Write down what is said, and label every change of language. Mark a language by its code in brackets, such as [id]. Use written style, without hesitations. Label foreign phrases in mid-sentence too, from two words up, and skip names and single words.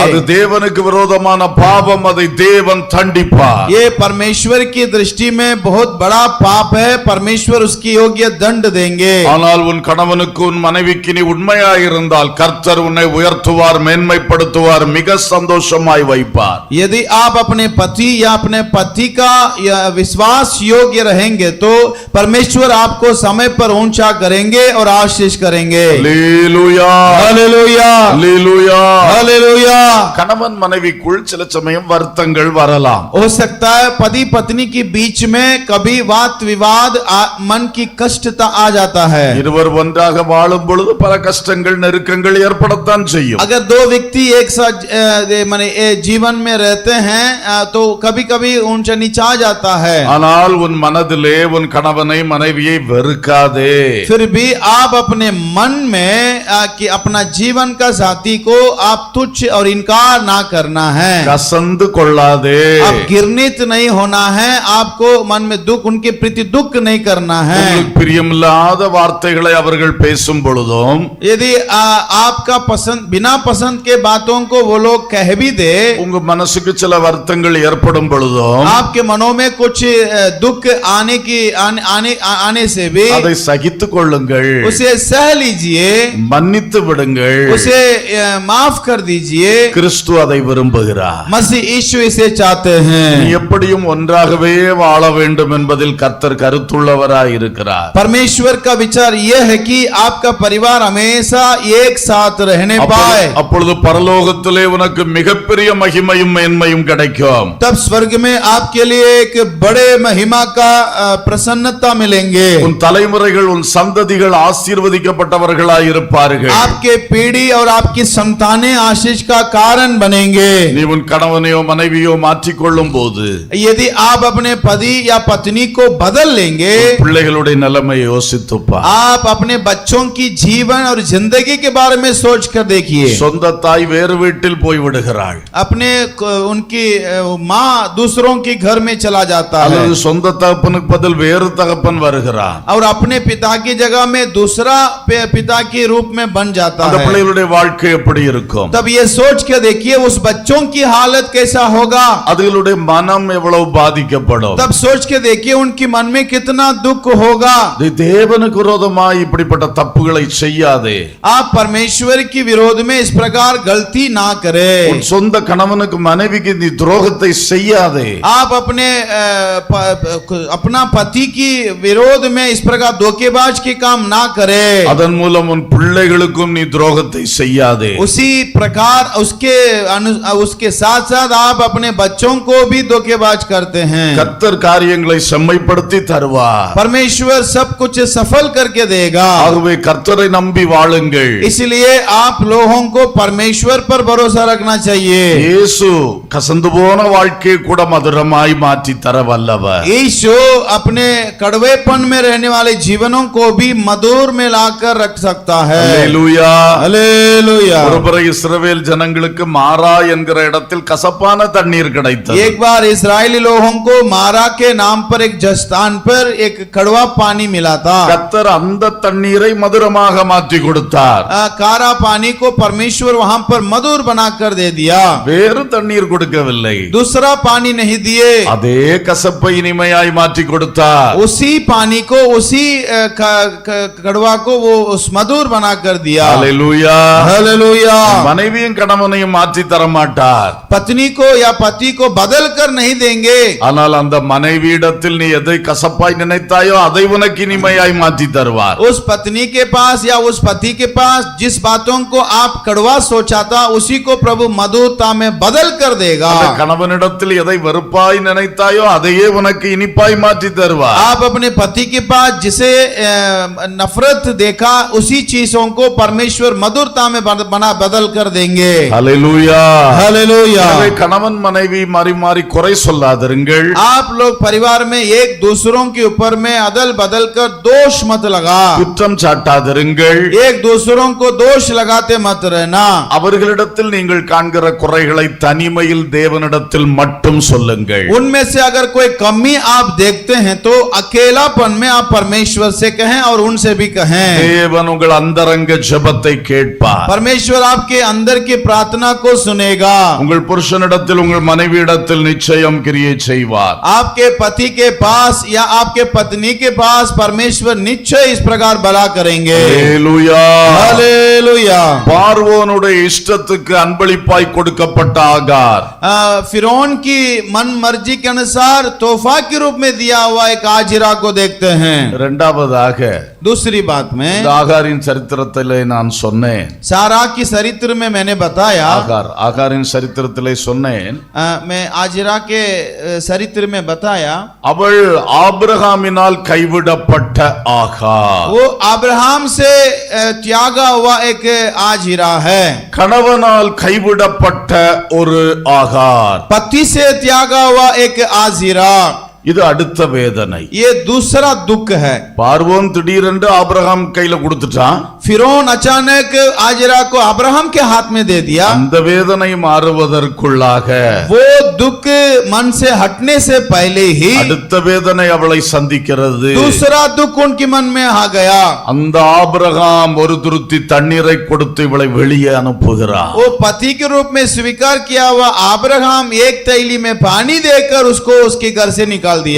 [ta] அது தேவனுக்கு விரோதமான பாவம், அதை தேவன் தண்டிப்பார். [hi] ये परमेश्वर की दृष्टि में बहुत बड़ा पाप है, परमेश्वर उसकी योग्य दंड देंगे। [ta] ஆனால் உன் कணவனுக்கு உன் மனைவிக்கு நீ உண்மையாயிருந்தால் கர்த்தர் உன்னை உயர்த்துவார், மேன்மைப்படுத்துவார், மிக சந்தோஷமாய் வைப்பார். [hi] यदि आप अपने पति या अपने पति का विश्वास योग्य रहेंगे तो परमेश्वर आपको समय पर ऊंचा करेंगे और आशीष करेंगे। [ta] அல்லேலூயா, [hi] हालेलुया, [ta] அல்லேலூயா. [hi] हालेलुया। [ta] கணவன் மனைவிக்குள் சில சமயம் வருத்தங்கள் வரலாம். [hi] हो सकता है पति पत्नी के बीच में कभी वाद विवाद मन की कष्टता आ जाता है। [ta] இருவர் ஒன்றாக வாழும் பொழுது பல கஷ்டங்கள் நெருக்கங்கள் ஏற்படத்தான் செய்யும். [hi] अगर दो व्यक्ति एक साथ माने जीवन में रहते हैं तो कभी कभी ऊंचा नीचा जाता है। [ta] ஆனால் உன் மனதிலே உன் கணவனை மனைவியை வெறுக்காதே. [hi] फिर भी आप अपने मन में कि अपना अपना जीवन का साथी को आप तुच्छ और इनकार ना करना है। [ta] கசந்து கொள்ளாதே. [hi] आप घृणित नहीं होना है, आपको मन में दुख, उनके प्रति दुख नहीं करना है। [ta] உங்களுக்கு பிரியமில்லாத வார்த்தைகளை அவர்கள் பேசும் பொழுதும் [hi] यदि आपका पसंद बिना पसंद के बातों को वो लोग कह भी दे, [ta] உங்க மனசுக்கு சில வருத்தங்கள் ஏற்படும் பொழுதும் [hi] आपके मनों में कुछ दुख आने से भी [ta] அதை சகித்துக் கொள்ளுங்கள், [hi] उसे सह लीजिए, [ta] மன்னித்து விடுங்கள். [hi] उसे माफ कर दीजिए। [ta] கிறிஸ்து அதை விரும்புகிறார். [hi] मसीह यीशु इसे चाहते [ta] நீ [hi] हैं। [ta] எப்படியும் ஒன்றாகவே வாழ வேண்டும் என்பதில் கர்த்தர் கருத்துள்ளவராய் இருக்கிறார். [hi] परमेश्वर का विचार यह है कि आपका परिवार हमेशा एक साथ रहने पाए, [ta] அப்பொழுது பரலோகத்திலே உனக்கு மிகப்பெரிய மகிமையும் மேன்மையும் கிடைக்கும். [hi] तब स्वर्ग में आपके लिए एक बड़े महिमा का प्रसन्नता मिलेंगे। [ta] உன் தலைமுறைகள் உன் சந்ததிகள் ஆசீர்வதிக்கப்பட்டவர்களாய் இருப்பார்கள். [hi] आपके पीढ़ी और आपकी संतानें आशीष का कारण बनेंगे। [ta] நீ உன் கணவனையோ மனைவியோ மாற்றிக்கொள்ளும் போது [hi] यदि आप अपने पति या पत्नी को बदल लेंगे, [ta] பிள்ளைகளுடைய நிலைமையை யோசித்துப்பா. [hi] आप अपने बच्चों की जीवन और जिंदगी के बारे में सोच कर देखिए। [ta] சொந்த தாய் வேறு வீட்டில் போய் விடுகிறாள், [hi] उनकी माँ दूसरों के घर में चला जाता है, [ta] அல்லது சொந்த தகப்பனுக்கு பதில் வேறு தகப்பன் வருகிறான். [hi] और अपने पिता की जगह में दूसरा पिता के रूप में बन जाता [ta] அந்த [hi] है। [ta] பிள்ளைகளுடைய வாழ்க்கை எப்படி இருக்கும்? [hi] तब ये सोच के देखिए उस बच्चों की हालत कैसा होगा। [ta] அதுகளுடைய மனம் எவ்வளவு பாதிக்கப்படும்? [hi] तब सोच के देखिए उनके मन में कितना दुख होगा। [ta] தேவனுக்கு விரோதமாய் இப்படிப்பட்ட தப்புகளை செய்யாதே. [hi] आप परमेश्वर की विरोध में इस प्रकार गलती ना करें। [ta] உன் சொந்த கணவனுக்கு மனைவிக்கு நீ துரோகத்தை செய்யாதே. [hi] आप अपना पति की विरोध में इस प्रकार धोखेबाज के काम ना करें। [ta] அதன் மூலம் உன் பிள்ளைகளுக்கும் நீ துரோகத்தை செய்யாதே. [hi] उसी प्रकार उसके साथ साथ आप अपने बच्चों को भी धोखेबाज करते हैं। [ta] கர்த்தர் காரியங்களை செம்மைப்படுத்தி தருவார். [hi] परमेश्वर सब कुछ सफल करके देगा। [ta] ஆகவே கர்த்தரை நம்பி வாழுங்கள். [hi] इसलिए आप लोगों को परमेश्वर पर भरोसा रखना चाहिए। [ta] இயேசு கசந்து போன வாழ்க்கையை கூட மதுரமாய் மாற்றி தர வல்லவர். [hi] यीशु अपने कड़वेपन में रहने वाले जीवनों को भी मधुर में लाकर रख सकता है। [ta] அல்லேலூயா. [hi] हालेलुया। [ta] ஒருமுறை இஸ்ரவேல் ஜனங்களுக்கு மாரா என்கிற இடத்தில் கசப்பான தண்ணீர் கிடைத்தது. [hi] एक बार इस्राएली लोगों को मारा के नाम पर एक स्थान पर एक कड़वा पानी मिला था। [ta] கர்த்தர் அந்த தண்ணீரை மதுரமாக மாற்றி கொடுத்தார். [hi] कारा पानी को परमेश्वर वहां पर मधुर बनाकर दे दिया। [ta] வேறு தண்ணீர் கொடுக்கவில்லை, [hi] दूसरा पानी नहीं दिए, [ta] அதே கசப்பை இனிமையாய் மாற்றி கொடுத்தார். [hi] उसी पानी को उसी कड़वा को वो उस मधुर बनाकर दिया। [ta] அல்லேலூயா. [hi] हालेलुया। [ta] மனைவியும் கணவனையும் மாற்றி தர மாட்டார். [hi] पत्नी को या पति को बदल कर नहीं देंगे, [ta] ஆனால் அந்த மனைவியிடத்தில் நீ எதை கசப்பாய் நினைத்தாயோ அதை உனக்கு இனிமையாய் மாற்றி தருவார். [hi] उस पत्नी के पास या उस पति के पास जिस बातों को आप कड़वा सोचा था उसी को प्रभु मधुरता में बदल कर देगा। [ta] அந்த கணவனிடத்தில் எதை வெறுப்பாய் நினைத்தாயோ அதையே உனக்கு இனிப்பாய் மாற்றி தருவார். [hi] आप अपने पति के पास जिसे नफरत देखा उसी चीजों को परमेश्वर मधुरता में बदल कर देंगे। [ta] அல்லேலூயா. [hi] हालेलुया। [ta] எனவே கணவன் மனைவி மாறி மாறி குறை சொல்லாதிருங்கள். [hi] आप लोग परिवार में एक दूसरों के ऊपर में अदल बदल कर दोष मत लगा, [ta] குற்றம் சாட்டாதிருங்கள். [hi] एक दूसरों को दोष लगाते मत रहना। [ta] அவர்களிடத்தில் நீங்கள் காண்கிற குறைகளை தனிமையில் தேவனிடத்தில் மட்டும் சொல்லுங்கள். [hi] उनमें से अगर कोई कमी आप देखते हैं तो अकेलापन में आप परमेश्वर से कहें और उनसे भी कहें। [ta] தேவன் உங்கள் அந்தரங்க ஜெபத்தை கேட்பார். [hi] परमेश्वर आपके अंदर की प्रार्थना को सुनेगा। [ta] உங்கள் புருஷனிடத்தில் உங்கள் மனைவியிடத்தில் நிச்சயம் கிரியை செய்வார். [hi] आपके पति के पास या आपके पत्नी के पास परमेश्वर निश्चय इस प्रकार भला करेंगे। [ta] அல்லேலூயா. [hi] हालेलुया। [ta] பார்வோனுடைய இஷ்டத்துக்கு அன்பளிப்பாய் கொடுக்கப்பட்ட ஆகார் [hi] फिरौन की मन मर्जी के अनुसार तोहफा के रूप में दिया हुआ एक आजिरा को देखते हैं। [ta] இரண்டாவதாக [hi] दूसरी बात में [ta] இந்த ஆகாரின் சரித்திரத்திலே நான் சொன்னேன். [hi] सारा की चरित्र में मैंने बताया, [ta] ஆகாரின் சரித்திரத்திலே சொன்னேன், [hi] मैं आजिरा के चरित्र में बताया [ta] அவள் ஆபிரகாமினால் கைவிடப்பட்ட ஆகார். [hi] वो अब्राहम से त्यागा हुआ एक आजिरा है। [ta] கணவனால் கைவிடப்பட்ட ஒரு ஆகார். [hi] पति से त्यागा हुआ एक आजिरा। [ta] இது அடுத்த வேதனை. [hi] ये दूसरा दुख है। [ta] பார்வோன் திடீரென்று ஆபிரகாம் கையில கொடுத்துட்டான். [hi] फिरौन अचानक आजरा को अब्राहम के हाथ में दे दिया। [ta] அந்த வேதனை மாறுவதற்குள்ளாக [hi] वो दुख मन से हटने से पहले ही [ta] அடுத்த வேதனை அவளை சந்திக்கிறது. [hi] दूसरा दुख उनके मन में आ गया। [ta] அந்த ஆபிரகாம் ஒரு துருத்தி தண்ணீரை கொடுத்து இவளை வெளியே அனுப்புகிறார். [hi] वो पति के रूप में स्वीकार किया हुआ अब्राहम एक थैली में पानी देकर उसको उसके घर से निकाल दिया।